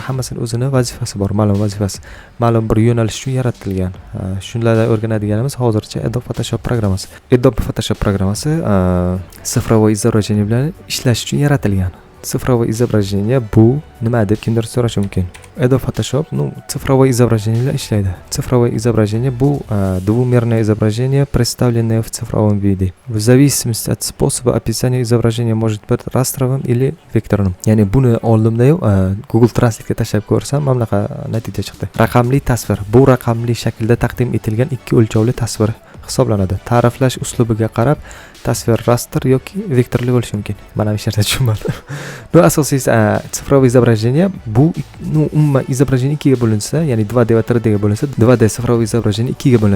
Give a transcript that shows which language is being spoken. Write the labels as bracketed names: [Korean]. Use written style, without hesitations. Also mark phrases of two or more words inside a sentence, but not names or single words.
[Uzbek] Hammasini o'zini vazifasi bor, ma'lum vazifasi. Ma'lum bir yo'nalish uchun yaratilgan. Shunlardan o'rganadiganimiz hozircha Adobe Photoshop programmasi. Adobe Photoshop programmasi [Russian] цифровое изображение [Uzbek] bilan ishlash uchun yaratilgan. [Russian] Цифровое изображение [Uzbek] bu nima deb kimdir so'rashi mumkin. Adobe Photoshop [Russian] сифровое изображение [Uzbek] bilan ishlaydi. [Russian] Сифровое изображение bu двумерное изображение, представленное в цифровом виде. В зависимости от способа описания изображение может быть растровым или vektorным. [Uzbek] Ya'ni buni oldimda-yu Google Translate'ga tashlab ko'rsam, mana bunaqa natija chiqdi. Raqamli tasvir. Bu raqamli shaklda taqdim etilgan ikki o'lchovli tasvir hisoblanadi. Ta'riflash uslubiga qarab tasvir raster yoki vektorli bo'lishi mumkin. Mana bu yerda tushunmadim. Bu asosiysi [Russian] цифровое изображение [Uzbek] bu umuman изображение ikkiga bo'linsa, ya'ni 2D va 3D ga bo'linsa, 2D [Russian] цифровое изображение [Uzbek] ikkiga bo'linadi.